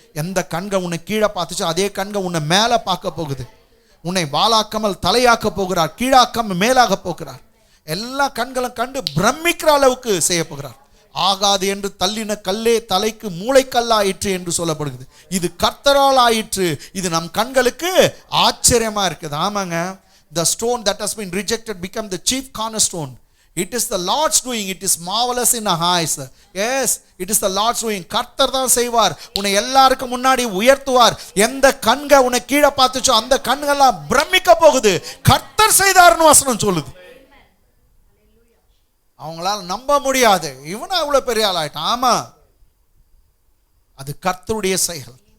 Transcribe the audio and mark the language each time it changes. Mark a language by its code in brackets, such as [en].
[ta] எந்த கண்கள் உன்னை கீழே பார்த்துச்சோ அதே கண்கள் உன்னை மேலே பார்க்க போகுது. உன்னை வாளாக்காமல் தலையாக்க போகிறார், கீழாக்காமல் மேலாக போகிறார். எல்லா கண்களும் கண்டு பிரமிக்கிற அளவுக்கு செய்ய போகிறார். ஆகாது என்று தள்ளின கல்லே தலைக்கு மூளைக்கல்லாயிற்று என்று சொல்லப்படுகிறது. இது கர்த்தரால் ஆயிற்று. இது நம் கண்களுக்கு ஆச்சரியமா இருக்குது. ஆமாங்க, [en] the stone that has been rejected become the chief cornerstone. It is the Lord's doing. It is marvelous in our eyes. Yes, it is the Lord's doing. [ta] கர்த்தர் தான் செய்வார். உன்னை எல்லாருக்கும் முன்னாடி உயர்த்துவார். எந்த கண்க உன்னை கீழே பார்த்துச்சோ அந்த கண்கள்லாம் பிரமிக்க போகுது. கர்த்தர் செய்தார்னு வசனம் சொல்லுது. அவங்களால நம்ப முடியாது. இவனா இவ்வளவு பெரிய ஆள் ஆயிட்டான். ஆமா, அது கர்த்தருடைய செயல்.